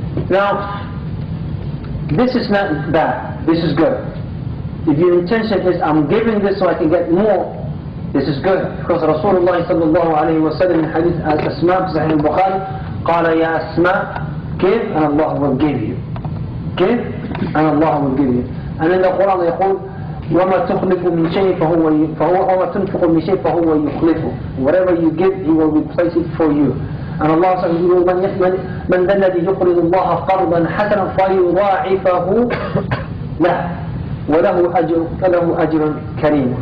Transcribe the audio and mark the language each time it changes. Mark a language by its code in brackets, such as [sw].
[en] Now, this is not bad, this is good. If your intention is, I'm giving this so I can get more, this is good. Because Rasulullah sallallahu alayhi wa sallam in hadith Asma' Sahih al-Bukhari, [ar] قال يا أسماء, [en] give and Allah will give you. Give and Allah will give you. And in the Quran [ar] يقول وما تخلف من شيء فهو وما تنفق من شيء فهو يخلفه. [en] Whatever you give, He will replace it for you. And Allah says, [ar] من ذا الذي يقرض الله قرضا حسنا فيضاعفه له وله أجر كريم.